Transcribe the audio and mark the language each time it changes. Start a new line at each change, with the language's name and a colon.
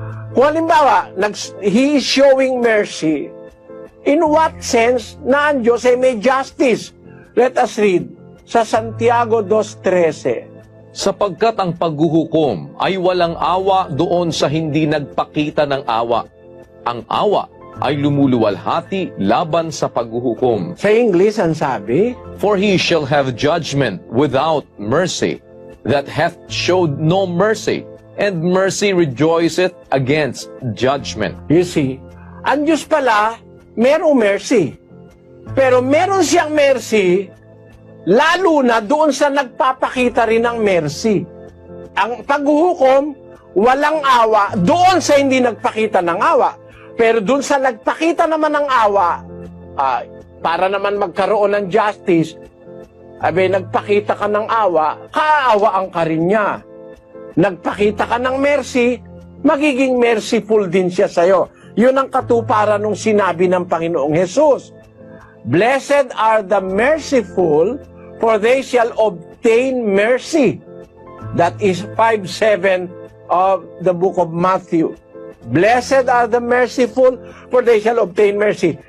Filipino: Kung halimbawa,
English: He is showing mercy, in what sense
Filipino: na ang Diyos ay may
English: justice? Let us read sa Santiago 2:13.
Filipino: Sapagkat ang paghuhukom ay walang awa doon sa hindi nagpakita ng awa. Ang awa ay lumuluwalhati laban sa paghuhukom. Sa English, ang sabi,
English: For he shall have judgment without mercy, that hath showed no mercy, and mercy rejoiceth against judgment. you see,
Filipino: ang Diyos pala, merong mercy. Pero meron siyang mercy, lalo na doon sa nagpapakita rin ng mercy. Ang paghuhukom, walang awa, doon sa hindi nagpakita ng awa. Pero doon sa nagpakita naman ng awa, para naman magkaroon ng justice, Abe, nagpakita ka ng awa, kaaawaan ka rin niya. Nagpakita ka ng mercy, magiging merciful din siya sa'yo. Yun ang katuparan ng sinabi ng Panginoong Hesus.
English: Blessed are the merciful, for they shall obtain mercy. That is 5:7 of the book of Matthew. Blessed are the merciful, for they shall obtain mercy.